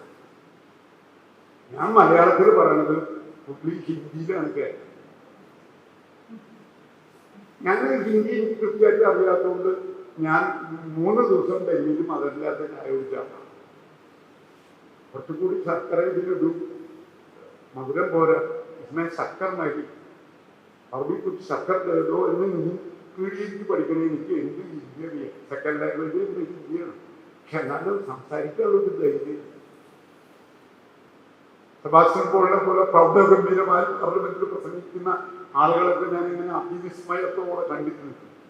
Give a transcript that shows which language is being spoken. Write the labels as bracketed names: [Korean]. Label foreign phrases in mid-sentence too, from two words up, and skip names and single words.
[Malayalam] ഞാൻ മലയാളത്തിൽ പറയണത് പുള്ളി ഹിന്ദിയിലാണ് കേട്ടത്. ഞാൻ ഹിന്ദി എനിക്ക് കൃത്യമായിട്ട് അറിയാത്തതുകൊണ്ട് ഞാൻ 3 ദിവസം ഡൽഹിയിലും അതല്ലാത്ത ആയോജിച്ചാണ്. കുറച്ചുകൂടി ശർക്കര ഇതിലിടും, മധുരം പോരാ, [Hindi] इसमें शक्कर नहीं, अभी कुछ शक्कर दे दो [Malayalam] എന്ന് പീഡിക്ക് പഠിക്കണേ. എനിക്ക് എന്ത് ഹിന്ദിയാണ്, [English] second language [Malayalam] ഹിന്ദിയാണ്. പക്ഷെ എന്നാലും സംസാരിക്കാനുള്ളത് ധൈര്യം. സെബാസ്റ്റ്യൻ പോളിനെ പോലെ പ്രൗഢഗംഭീരമായി പാർലമെന്റിൽ പ്രസംഗിക്കുന്ന ആളുകളൊക്കെ ഞാൻ ഇങ്ങനെ അതിവിസ്മയത്തോടെ കണ്ടിട്ട് നിൽക്കും.